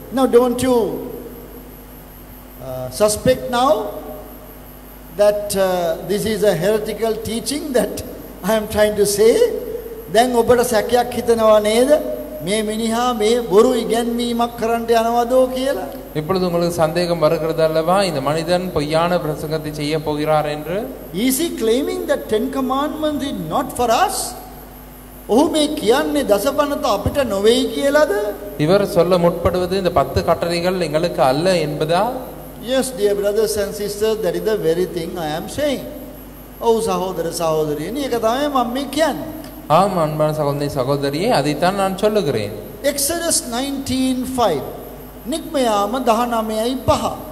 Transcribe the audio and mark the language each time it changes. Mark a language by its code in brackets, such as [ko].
[en] Now don't you suspect now that this is a heretical teaching that I am trying to say? [si] දැන් ඔබට සැකයක් හිතනවා නේද? මේ මිනිහා මේ බොරු ඉගැන්වීමක් කරන්න යනවදෝ කියලා? [ta] இப்பொழுது உங்களுக்கு சந்தேகம் வருகிறது அல்லவா இந்த மனிதன் பொய்யான பிரசங்கத்தை செய்ய போகிறார் என்று? [en] Is he claiming that 10 commandments is not for us? [si] ඔහු මේ කියන්නේ දසපනත අපිට නොවේයි කියලාද? [ta] இவர் சொல்ல முற்படுவது இந்த 10 கட்டளைகள் எங்களுக்கு அல்ல என்பதா? [en] Yes, dear brothers and sisters, that is the very thing I am saying. [si] ඔව් සහෝදර සහෝදරියනි, ඒක තමයි මම මේ කියන්නේ. [ta] ஆம் அன்பான சகோதரி சகோதரியே, அதைத்தான் நான் சொல்லுகிறேன். [en] Exodus 19:5 நிக்மயாம 19:5